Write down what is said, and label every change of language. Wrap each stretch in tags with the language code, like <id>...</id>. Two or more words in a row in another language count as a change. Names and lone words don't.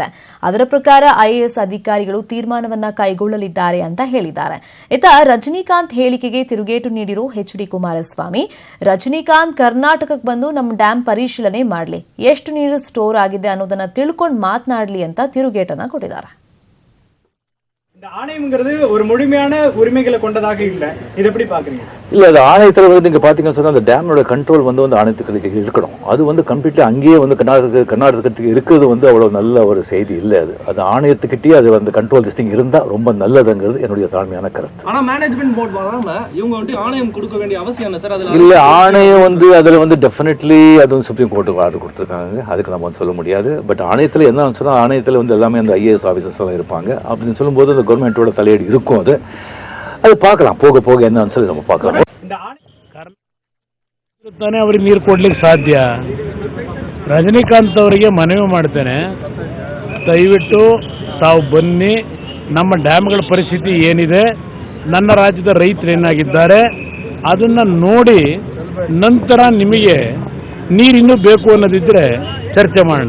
<kn>ಅದರ ಪ್ರಕಾರ IAS ಅಧಿಕಾರಿಗಳು ತೀರ್ಮಾನವನ್ನ ಕೈಗೊಳ್ಳಲಿದ್ದಾರೆ ಅಂತ ಹೇಳಿದ್ದಾರೆ. ಇತ್ತ ರಜನಿಕಾಂತ್ ಹೇಳಿಕೆಗೆ ತಿರುಗೇಟು ನೀಡಿರೋ HD ಕುಮಾರಸ್ವಾಮಿ, ರಜನಿಕಾಂತ್ ಕರ್ನಾಟಕಕ್ಕೆ ಬಂದು ನಮ್ಮ ಡ್ಯಾಂ ಪರಿಶೀಲನೆ ಮಾಡಲಿ, ಎಷ್ಟು ನೀರು ಸ್ಟೋರ್ ಆಗಿದೆ ಅನ್ನೋದನ್ನ ತಿಳ್ಕೊಂಡು ಮಾತನಾಡಲಿ ಅಂತ ತಿರುಗೇಟನ್ನ ಕೊಟ್ಟಿದ್ದಾರೆ.</kn> <ta>இந்த ஆணையம்ங்கிறது ஒரு முழுமையான உரிமைகளை கொண்டதாக இல்லை. இது எப்படி பாக்குறீங்க? இல்ல அது ஆணையத்தில் வந்து நீங்க பாத்தீங்கன்னா சொன்னா அந்த டேமோட கண்ட்ரோல் வந்து ஆணையத்துக்கு இருக்கணும். அது வந்து கம்ப்ளீட்லி அங்கேயே வந்து கர்நாடகத்துக்கு இருக்கிறது வந்து அவ்வளவு நல்ல ஒரு செய்தி இல்லை. அது ஆணையத்துக்கிட்டே அது வந்து கண்ட்ரோல் திஸ்டிங் இருந்தா ரொம்ப நல்லதுங்கிறது என்னுடைய தாழ்மையான கருத்து. ஆனா</ta> <en>management board</en> <ta>வராம இவங்க வந்து ஆணையம் கொடுக்க வேண்டிய அவசியம் என்ன சார்? அதுல இல்ல ஆணையம் வந்து அதுல வந்து டெஃபினெட்லி அது வந்து சுப்ரீம் கோர்ட்டுக்கு ஆர்டர் கொடுத்துருக்காங்க. அதுக்கு நம்ம வந்து சொல்ல முடியாது. பட் ஆணையத்தில் என்ன சொன்னா ஆணையத்தில் வந்து எல்லாமே அந்த IAS ஆபீசர்ஸ் எல்லாம் இருப்பாங்க. அப்படின்னு சொல்லும்போது அந்த கவர்மெண்டோட தலையீடு இருக்கும். அது பார்க்கலாம், போக போக என்ன சொல்லி நம்ம பார்க்கலாம்.</ta> <kn>ತಾನೇ ಅವ್ರಿಗೆ ನೀರು ಕೊಡ್ಲಿಕ್ಕೆ ಸಾಧ್ಯ. ರಜನಿಕಾಂತ್ ಅವರಿಗೆ ಮನವಿ ಮಾಡ್ತೇನೆ, ದಯವಿಟ್ಟು ತಾವು ಬನ್ನಿ, ನಮ್ಮ ಡ್ಯಾಮ್ಗಳ ಪರಿಸ್ಥಿತಿ ಏನಿದೆ, ನನ್ನ ರಾಜ್ಯದ ರೈತರು ಏನಾಗಿದ್ದಾರೆ ಅದನ್ನು ನೋಡಿ ನಂತರ ನಿಮಗೆ ನೀರಿನ್ನೂ ಬೇಕು ಅನ್ನೋದಿದ್ರೆ ಚರ್ಚೆ ಮಾಡೋಣ.</kn>